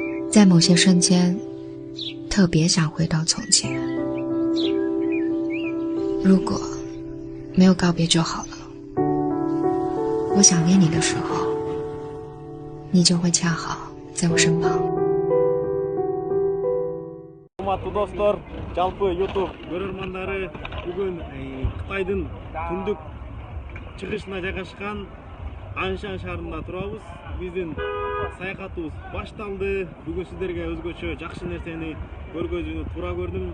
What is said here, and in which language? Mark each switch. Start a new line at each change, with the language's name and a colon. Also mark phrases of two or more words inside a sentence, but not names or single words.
Chinese: 在某些瞬间，特别想回到从前。如果没有告别就好了。我想念你的时候，你就会恰好在我身旁。
Kyrgyz: Урматтуу достор, жалпы YouTube көрөрмандары бүгүн Кытайдын түндүк чыгышына жайгашкан Аншан шаарында турабыз. Биздин саякатыбыз башталды. Бүгүн сиздерге өзгөчө жакшы нерсени көргөзүүнү туура көрдүм.